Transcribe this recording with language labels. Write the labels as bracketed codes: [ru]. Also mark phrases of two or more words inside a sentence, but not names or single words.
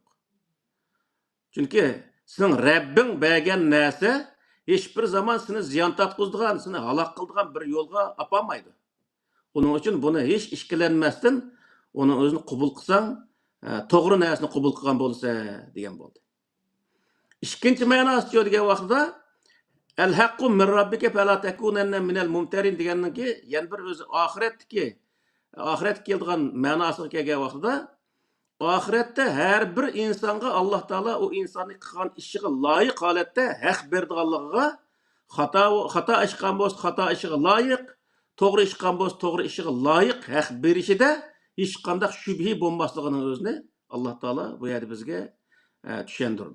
[uz] Chunki sening Rabbing bergan narsa hech bir zaman seni ziyon tatqizdigan, seni halok qildigan bir yo'lga apolmaydi. Uning uchun buni hech ikkilanmasdan uni o'zini qabul qilsang, to'g'ri narsani qabul qilgan bo'lsa degan bo'ldi. Ikkinchi ma'nosi degan vaqtda [ar] "الحق من ربك فلا تكونن من الممترين" [uz] degandan keyin yana bir o'zi oxirat kelgan ma'nosiga kelgan vaqtida oxiratda har bir insonga Alloh taolo u insonning qilgan ishiga loyiq holatda haq berdiganligiga, xato ish qilgan bo'lsa xato ishiga loyiq, to'g'ri ish qilgan bo'lsa to'g'ri ishiga loyiq haq berishida hech qanday shubhi bo'lmasligining o'zini Alloh taolo bu yerda bizga tushuntirdi.